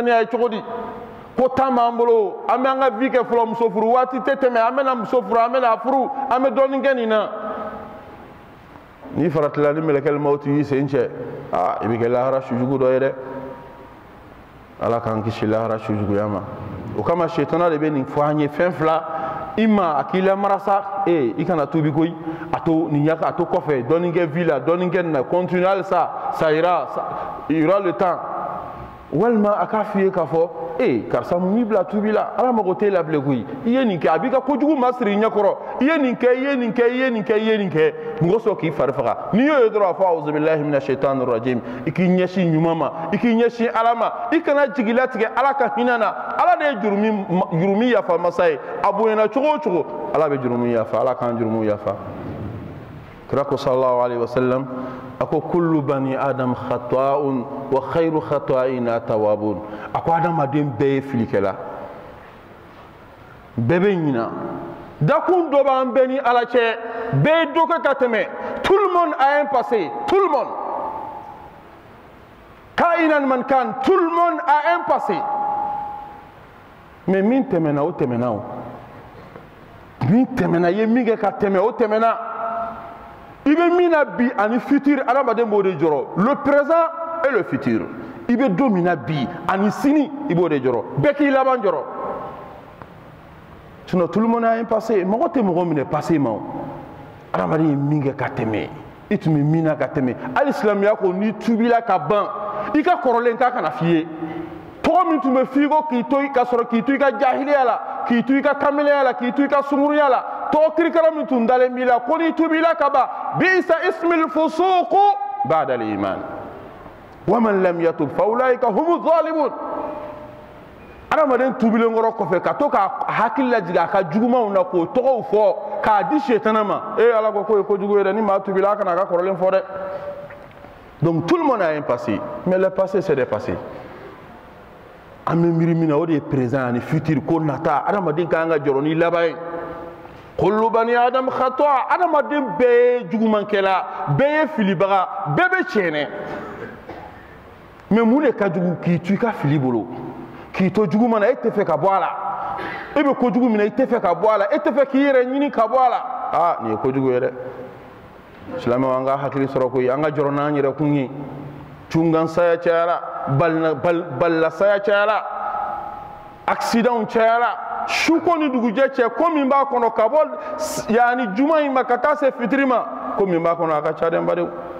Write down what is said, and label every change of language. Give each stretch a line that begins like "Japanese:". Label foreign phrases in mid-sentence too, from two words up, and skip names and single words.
Bambara: ye cogo di ko tan b'an bolo an bɛ an ka vie kɛ fɔlɔ muso furu waati tɛ tɛmɛ an bɛna muso furu an bɛna furu an bɛ dɔɔnin kɛ nin na n'i faratila ni mɛlɛkɛl mawuti y'i sen cɛ i bɛ kɛ lahara sujugu dɔ ye dɛ ala k'an kisi lahara sujuguya ma o kama shetana de bɛ nin fɔ an ye fɛn fila i ma a k'i lamarasa i kana tubi koyi a to nin ɲaka a to kɔfɛ dɔɔnin kɛ vie la dɔɔnin kɛ nin na continue halisa
French: ça ira il y aura le temps
Bambara: walima a k'a f'i ye k'a fɔ karisa mun bila tubi la ala mago tɛ la bilen koyi i ye nin kɛ a b'i ka kojugu masiri ɲɛ kɔrɔ i ye nin kɛ i ye nin kɛ i ye nin kɛ i ye nin kɛ mɔgɔ sɔn k'i fari faga n'i y'o ye dɔrɔn a fɔ
Arabic: أعوذ بالله من الشيطان الرجيم
Bambara: i k'i ɲɛsin ɲuman ma i k'i ɲɛsin ala ma i kana jigi latigɛ ala ka hinɛ na ala de ye jurumi yafa masa ye a bonyana cogo o cogo ala bɛ jurumu yafa ala k'an jurumu yafa kira ko
Arabic: صلى الله عليه وسلم
Bambara: ako
Arabic: كل بني آدم خطاء وخير الخطائين التوابون
Bambara: ako adamaden bɛɛ ye filikɛla bɛɛ bɛ ɲina dakun dɔ b'an bɛɛ ni ala cɛ bɛɛ ye dɔ kɛ ka tɛmɛ
French: tout le monde a un passé tout le monde
Bambara: kainan man kan
French: tout le monde a un passé
Bambara: mais min tɛmɛna o tɛmɛna o min tɛmɛna ye min kɛ ka tɛmɛ o tɛmɛna i bɛ min na bi ani futur adamaden b'o de jɔrɔ
French: le présent et le futur
Bambara: i bɛ don min na bi ani sini i b'o de jɔrɔ bɛɛ k'i laban jɔrɔ sinon
French: tout le monde a un passé
Bambara: mɔgɔ tɛ mɔgɔ minɛ passé ma o adamaden ye min kɛ ka tɛmɛ i tun bɛ min na ka tɛmɛ hali silamɛya ko n'i tubila ka ban i ka kɔrɔlen k'a kana f'i ye tɔgɔ min tun bɛ f'i ko k'i to ka sɔrɔ k'i to i ka jahiliya la k'i to i ka kamaleya la k'i to i ka sunkuruya la tɔgɔ kirikara min tun dalen b'i la ko n'i tubila ka ban
Arabic: بئس الاسم الفسوق بعد الإيمان ومن لم يتب فأولئك هم الظالمون
Bambara: adamaden tubilen kɔrɔ kɔfɛ ka to ka hakili lajigin a ka jugumanw na k'o tɔgɔw fɔ k'a di sitana ma ala ko k'o ye kojugu ye dɛ ni maa tubila a kana a ka kɔrɔlen fɔ dɛ
French: donc tout le monde a un passé mais le passé c'est des passés
Bambara: an bɛ miiri min na o de ye présent ani futur ko nata adamaden ka kan ka jɔrɔ ni laban ye
Arabic: كل بني آدم خطاء
Bambara: adamaden bɛɛ ye jugumankɛla bɛɛ ye filibaga bɛɛ bɛ tiɲɛ mais mun de ka jugu k'i to i ka fili bolo k'i to juguman na e tɛ fɛ ka bɔ a la e bɛ kojugu min na i tɛ fɛ ka bɔ a la e tɛ fɛ k'i yɛrɛ ɲini ka bɔ a la nin ye kojugu ye dɛ silamɛw an ka hakili sɔrɔ koyi an ka jɔrɔ n'an yɛrɛ kun ye cungan saya cayara balila saya cayara accident cayara su ko ni dugujɛ cɛ ko min b'a kɔnɔ ka bɔ yani juma in ma ka taa se fitiri ma ko min b'a kɔnɔ a ka ca dɛ n badenw